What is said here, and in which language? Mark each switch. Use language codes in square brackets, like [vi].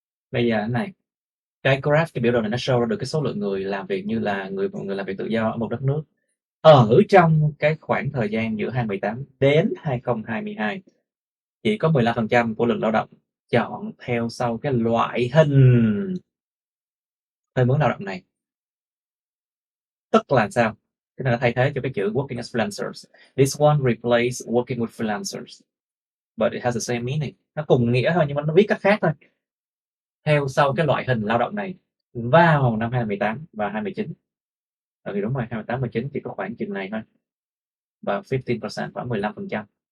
[vi] Bây giờ này, cái graph, cái biểu đồ này nó show ra được cái số lượng người làm việc như là người làm việc tự do ở một đất nước ở trong cái khoảng thời gian giữa 2018 đến 2022. Chỉ có 15% của lực lao động chọn theo sau cái loại hình thuê mướn lao động này. Tức là sao? Cái này là thay thế cho cái chữ [en] working as freelancers. This one replace working with freelancers. But it has the same meaning. [vi] Nó cùng nghĩa thôi nhưng mà nó viết cách khác thôi. Theo sau cái loại hình lao động này vào năm 2018 và 2019. Thì đúng rồi, 2018 19 chỉ có khoảng chừng này thôi. Và 15%, khoảng 15%.